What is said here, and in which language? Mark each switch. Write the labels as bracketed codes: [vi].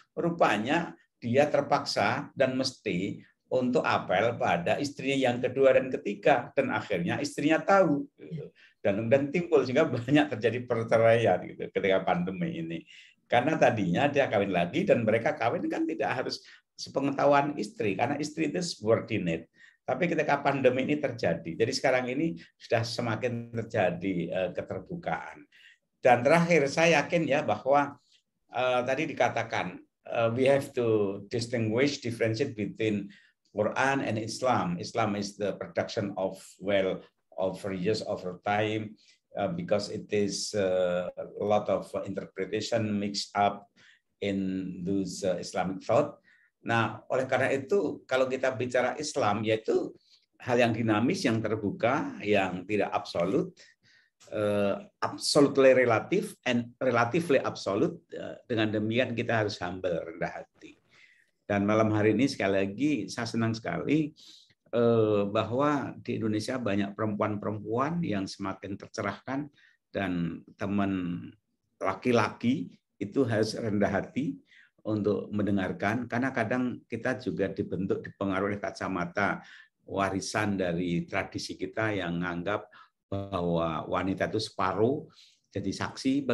[id] Rupanya dia terpaksa dan mesti untuk apel pada istrinya yang kedua dan ketiga, dan akhirnya istrinya tahu, dan timbul sehingga banyak terjadi perceraian gitu, ketika pandemi ini. Karena tadinya dia kawin lagi dan mereka kawin kan tidak harus sepengetahuan istri, karena istri itu subordinate. Tapi ketika pandemi ini terjadi, jadi sekarang ini sudah semakin terjadi keterbukaan. Dan terakhir saya yakin ya bahwa tadi dikatakan [en] we have to distinguish, differentiate between Quran and Islam. Islam is the production of religious over time, because it is a lot of interpretation mixed up in those Islamic thought. [id] Nah, oleh karena itu kalau kita bicara Islam, yaitu hal yang dinamis, yang terbuka, yang tidak absolut, [en] absolutely relative and relatively absolute. [id] Dengan demikian kita harus humble, rendah hati. Dan malam hari ini sekali lagi saya senang sekali bahwa di Indonesia banyak perempuan-perempuan yang semakin tercerahkan, dan teman laki-laki itu harus rendah hati untuk mendengarkan, karena kadang kita juga dipengaruhi kacamata warisan dari tradisi kita yang menganggap bahwa wanita itu separuh jadi saksi.